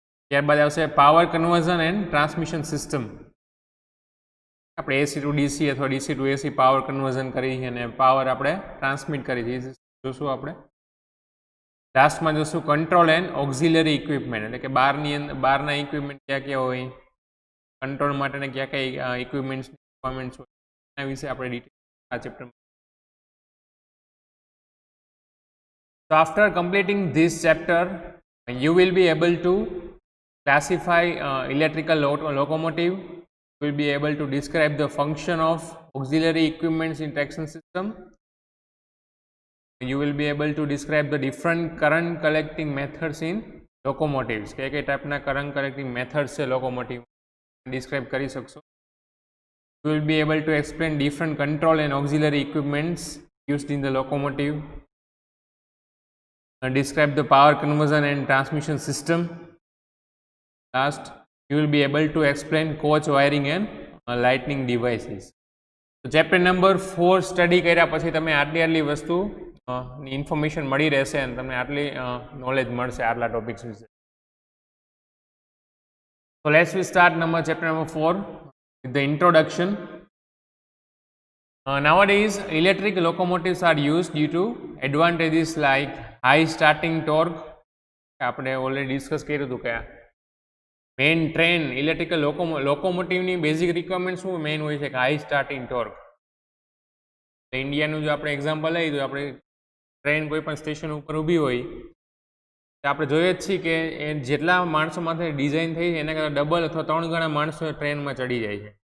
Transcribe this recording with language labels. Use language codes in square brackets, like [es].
[gu] ત્યારબાદ આવશે power conversion and transmission system. આપણે એસી ટુ ડીસી અથવા DC two AC power conversion કરી અને પાવર આપણે ટ્રાન્સમિટ કરી છીએ જોશું આપણે. લાસ્ટમાં જોશું કંટ્રોલ એન્ડ ઓક્ઝિલરી ઇક્વિપમેન્ટ, એટલે કે બહારના ઇક્વિપમેન્ટ ક્યાં ક્યાં હોય, કંટ્રોલ માટેના ક્યાં કયા ઇક્વિપમેન્ટ્સ હોય એના વિશે આપણે ડિટેલ આ ચેપ્ટરમાં. [en] So after completing this chapter, you will be able to classify electrical locomotive. You will be able to describe the function of auxiliary equipments in traction system. You will be able to describe the different current collecting methods in locomotives. [gu] કયા ટાઈપના current collecting methods છે locomotive describe કરી શકશો. [en] You will be able to explain different control and auxiliary equipments used in the locomotive. Describe the power conversion and transmission system. Last, you will be able to explain coach wiring and lighting devices. So chapter number 4 study [gu] કર્યા પછી તમે આટલી વસ્તુ information મળી રહેશે અને તમને આટલી નોલેજ મળશે આટલા ટોપિક્સ વિશે. [en] So let's start chapter number 4 with the introduction. Nowadays, electric locomotives are used due to advantages like high starting torque. [gu] આપણે ઓલરેડી ડિસ્કસ કર્યું હતું કે main train electrical લોકોમોટિવની basic requirement શું મેઇન હોય છે કે હાઈ સ્ટાર્ટિંગ ટોર્ક. ઇન્ડિયાનું જો આપણે એક્ઝામ્પલ લઈએ તો આપણે ટ્રેન કોઈ પણ સ્ટેશન ઉપર ઊભી હોય તો આપણે જોઈએ જ છીએ કે એ જેટલા માણસો માટે ડિઝાઇન થઈ છે એના કરતાં ડબલ અથવા 3 ગણા માણસો ટ્રેનમાં ચડી જાય છે.